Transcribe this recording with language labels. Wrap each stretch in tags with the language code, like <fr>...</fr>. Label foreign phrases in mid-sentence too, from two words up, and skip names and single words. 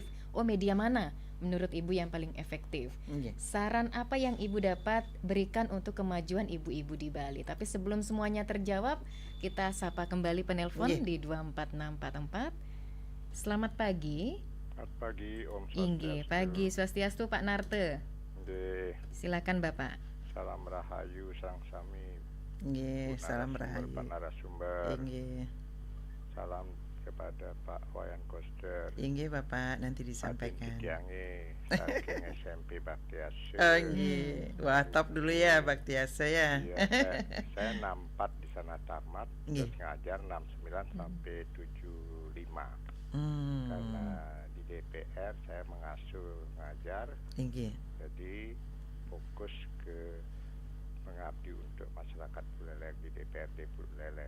<id>Media mana menurut Ibu yang paling efektif? Saran apa yang Ibu dapat berikan untuk kemajuan ibu-ibu di Bali? Tapi sebelum semuanya terjawab, kita sapa kembali penelpon di 24644. Selamat pagi. Selamat pagi Om Swastiastu. Inggih, pagi Swastiastu Pak Narte. Silakan Bapak. Salam rahayu</id> <ban>sang sami.</ban> <id>Salam rahayu Pak narasumber. Salam kepada Pak Wayan Koster. Bapak nanti disampaikan. Saking SMP Baktiase. Wah, top dulu ya Baktiase ya. Saya 64 di sana tamat, terus ngajar 69 sampai 75. Karena di DPR saya mengasuh ngajar, jadi fokus ke mengabdi untuk masyarakat Buleleng di DPRD Buleleng.</id>